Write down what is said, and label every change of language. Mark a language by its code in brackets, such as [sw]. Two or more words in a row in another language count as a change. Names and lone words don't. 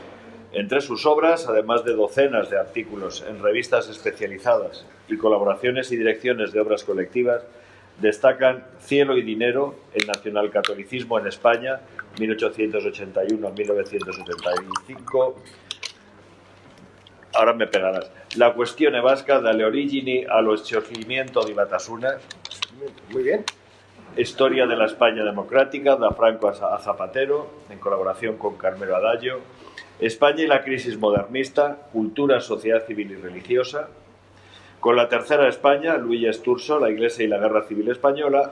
[es] Entre sus obras, además de docenas de artículos en revistas especializadas y colaboraciones y direcciones de obras colectivas, destacan Cielo y Dinero, el nacionalcatolicismo en España, 1881-1975. Ahora me pegarás. [it] La questione vasca dalle origini allo scioglimento di Batasuna. [es] Muy bien. Historia de la España democrática, da Franco a Zapatero, en colaboración con Carmelo Adagio. España y la crisis modernista, cultura, sociedad civil y religiosa. Con la tercera España, Luigi Sturzo, la Iglesia y la Guerra Civil Española.